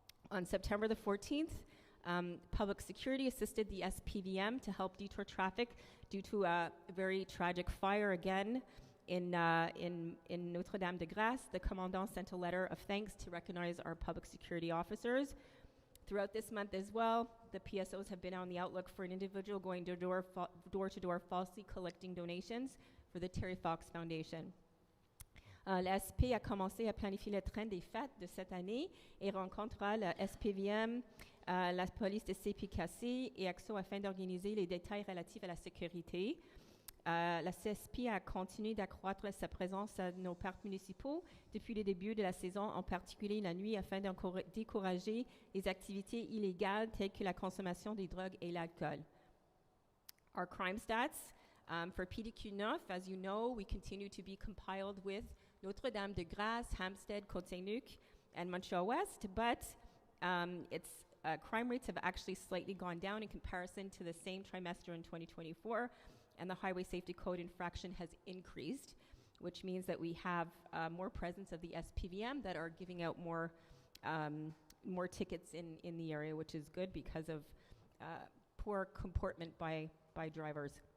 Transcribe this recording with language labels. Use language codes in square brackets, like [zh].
[en] On September the 14th, Public Security assisted the SPVM to help detour traffic due to a very tragic fire again in Notre-Dame-de-Grâce. The commandant sent a letter of thanks to recognize our public security officers. Throughout this month as well, the PSOs have been on the outlook for an individual going door-to-door falsely collecting donations for the Terry Fox Foundation. [fr] La SP a commencé à planifier le train des fêtes de cette année et rencontrera la SPVM, la police de CPKC et EXO afin d'organiser les détails relatifs à la sécurité. La CSP a continué d'accroître sa présence à nos parcs municipaux depuis le début de la saison, en particulier la nuit, afin de décourager les activités illégales telles que la consommation des drogues et l'alcool. [en] Our crime stats for PDQ 9, as you know, we continue to be compiled with Notre-Dame-de-Grâce, Hampstead, Côte-Saint-Luc, and Montréal-Ouest, but its crime rates have actually slightly gone down in comparison to the same trimester in 2024, and the Highway Safety Code infraction has increased, which means that we have more presence of the SPVM that are giving out more tickets in the area, which is good because of poor comportment by drivers.